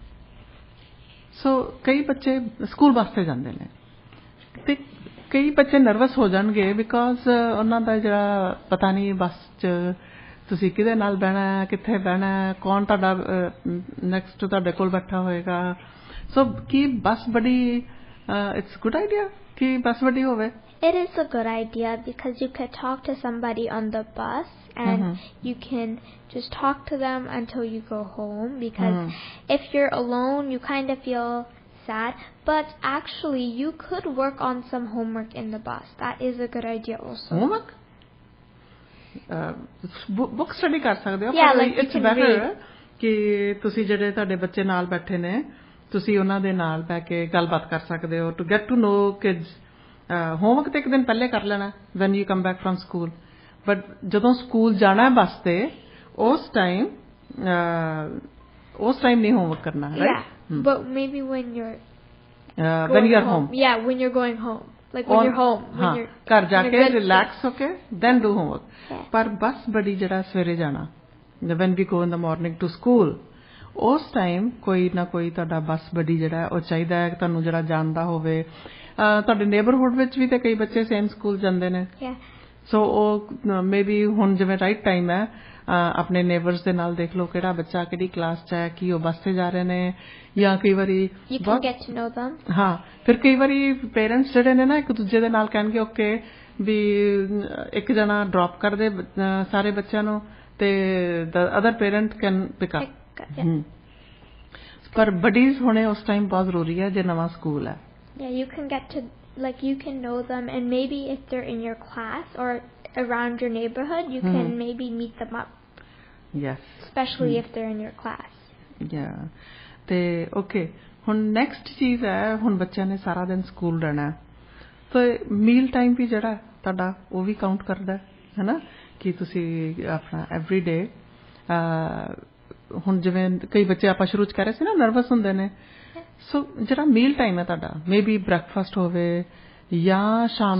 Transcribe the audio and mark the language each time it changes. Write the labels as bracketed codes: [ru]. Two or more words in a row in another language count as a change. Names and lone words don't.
[pa] ਸੋ ਕਈ ਬੱਚੇ [en] school bus [pa] ਤੇ ਜਾਂਦੇ ਨੇ ਤੇ ਕਈ ਬੱਚੇ ਨਰਵਸ ਹੋ ਜਾਣਗੇ ਬਿਕੋਜ਼ ਉਹਨਾਂ ਦਾ ਜਿਹੜਾ ਪਤਾ ਨਹੀਂ ਬੱਸ 'ਚ ਤੁਸੀਂ ਕਿਹਦੇ ਨਾਲ ਬਹਿਣਾ, ਕਿੱਥੇ ਬਹਿਣਾ, ਕੌਣ ਤੁਹਾਡਾ ਨੈਕਸਟ ਤੁਹਾਡੇ ਕੋਲ ਬੈਠਾ ਹੋਏਗਾ. ਸੋ ਕੀ [en] bus buddy it's good idea [pa] ਕਿ ਬੱਸ ਵੱਡੀ ਹੋਵੇ? [en] It is a good idea because you can talk to somebody on the bus and you can just talk to them until you go home, because if you're alone you kind of feel sad, but actually you could work on some homework in the bus. That is a good idea also. [pa] Homework? [en] Book study [pa] ਕਰ ਸਕਦੇ ਹੋ. [en] Yeah, like it's better [pa] ਕਿ ਤੁਸੀਂ ਜਿਹੜੇ ਤੁਹਾਡੇ ਬੱਚੇ ਨਾਲ ਬੈਠੇ ਨੇ ਤੁਸੀਂ ਉਹਨਾਂ ਦੇ ਨਾਲ ਬਹਿ ਕੇ ਗੱਲਬਾਤ ਕਰ ਸਕਦੇ ਹੋ, [en] to get to know kids. [pa] ਹੋਮਵਰਕ ਤੇ ਇੱਕ ਦਿਨ ਪਹਿਲੇ ਕਰ ਲੈਣਾ [en] when you come back from school, [pa] but ਜਦੋਂ ਸਕੂਲ ਜਾਣਾ ਬੱਸ ਤੇ ਉਸ ਟਾਈਮ ਨਹੀਂ ਹੋਮਵਰਕ ਕਰਨਾ, [en] right? But maybe when you're home. Yeah, when you're going home. Like when you're home. [pa] ਹਾਂ, ਘਰ ਜਾ ਕੇ ਰਿਲੈਕਸ ਹੋ ਕੇ [en] then do homework. [pa] ਪਰ [en] bus buddy [pa] ਜਿਹੜਾ ਸਵੇਰੇ ਜਾਣਾ, [en] when we go in the morning to school, [pa] ਉਸ ਟਾਈਮ ਕੋਈ ਨਾ ਕੋਈ ਤੁਹਾਡਾ [en] bus buddy [pa] ਜਿਹੜਾ ਉਹ ਚਾਹੀਦਾ ਹੈ ਤੁਹਾਨੂੰ ਜਿਹੜਾ ਜਾਣਦਾ ਹੋਵੇ. ਤੁਹਾਡੇ ਨੇਬਰਹੁੱਡ ਵਿੱਚ ਵੀ ਤੇ ਕਈ ਬੱਚੇ [en] same school [pa] ਜਾਂਦੇ ਨੇ, ਸੋ ਉਹ [en] may be [pa] ਹੁਣ ਜਿਵੇਂ [en] right time [pa] ਹੈ ਆਪਣੇ ਨੇਬਰਸ ਦੇ ਨਾਲ ਦੇਖ ਲਓ ਕਿਹੜਾ ਬੱਚਾ ਕਿਹੜੀ ਕਲਾਸ 'ਚ ਹੈ, ਕੀ ਉਹ ਬੱਸ ਤੇ ਜਾ ਰਹੇ ਨੇ, ਜਾਂ ਕਈ ਵਾਰੀ ਹਾਂ ਫਿਰ ਕਈ ਵਾਰੀ ਪੇਰੈਂਟਸ ਜਿਹੜੇ ਨੇ ਨਾ ਇੱਕ ਦੂਜੇ ਦੇ ਨਾਲ ਕਹਿਣਗੇ ਓਕੇ ਵੀ ਇੱਕ ਜਣਾ ਡ੍ਰੌਪ ਕਰ ਦੇ ਸਾਰੇ ਬੱਚਿਆਂ ਨੂੰ ਤੇ [en] the other parent can pick up. [pa] ਪਰ ਬਡੀਜ਼ ਹੋਣੇ ਉਸ ਟਾਈਮ ਬਹੁਤ ਜ਼ਰੂਰੀ ਹੈ ਜੇ ਨਵਾਂ ਸਕੂਲ ਹੈ. [en] Yeah, you can get to, like, you can know them, and maybe if they're in your class or around your neighborhood, you can maybe meet them up. Yes. Especially if they're in your class. Yeah. [pa] ਤੇ okay, ਹੁਣ ਨੈਕਸਟ ਚੀਜ਼ ਹੈ, ਹੁਣ ਬੱਚਿਆਂ ਨੇ ਸਾਰਾ ਦਿਨ ਸਕੂਲ ਰਹਿਣਾ ਤੇ [en] meal time [pa] ਵੀ ਜਿਹੜਾ ਤੁਹਾਡਾ ਉਹ ਵੀ ਕਾਊਂਟ ਕਰਦਾ ਹੈ ਨਾ, ਕਿ ਤੁਸੀਂ ਆਪਣਾ [en] every day [pa] ਹੁਣ ਜਿਵੇਂ ਕਈ ਬੱਚੇ ਆਪਾਂ ਸ਼ੁਰੂ 'ਚ ਕਹਿ ਰਹੇ ਸੀ ਨਾ ਨਰਵਸ ਹੁੰਦੇ ਨੇ, ਸੋ ਜਿਹੜਾ [en] meal time [pa] ਹੈ ਤੁਹਾਡਾ [en] may be breakfast [pa] ਹੋਵੇ ਜਾਂ ਸ਼ਾਮ